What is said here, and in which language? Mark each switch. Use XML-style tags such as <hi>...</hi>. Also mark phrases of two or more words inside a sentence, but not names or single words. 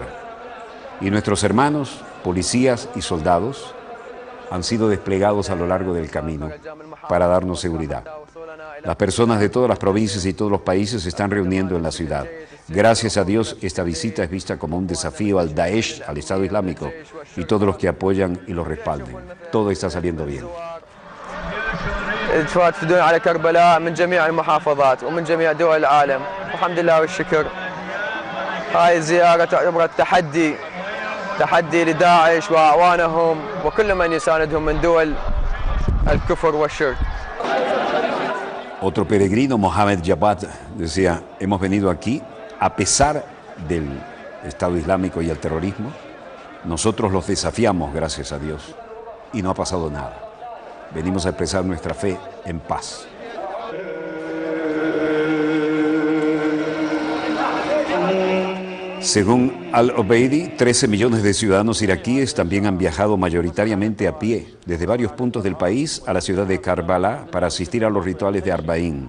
<es>Y nuestros hermanos, policías y soldados, han sido desplegados a lo largo del camino para darnos seguridad. Las personas de todas las provincias y todos los países se están reuniendo en la ciudad. Gracias a Dios, esta visita es vista como un desafío al Daesh, al Estado Islámico, y todos los que apoyan y los respalden. Todo está saliendo bien.</es> <ar>تفدون على كربلاء من جميع المحافظات ومن جميع دول العالم والحمد لله والشكر. هاي الزيارة تعتبر تحدي لداعش وأعوانهم وكل من يساندهم من دول الكفر والشرك.</ar> <es>Otro peregrino, Mohamed Jabbat, decía, hemos venido aquí a pesar del Estado Islámico y el terrorismo. Nosotros los desafiamos, gracias a Dios, y no ha pasado nada. Venimos a expresar nuestra fe en paz. Según Al-Obeidi, 13 millones de ciudadanos iraquíes también han viajado mayoritariamente a pie desde varios puntos del país a la ciudad de Karbala para asistir a los rituales de Arbaín.</es>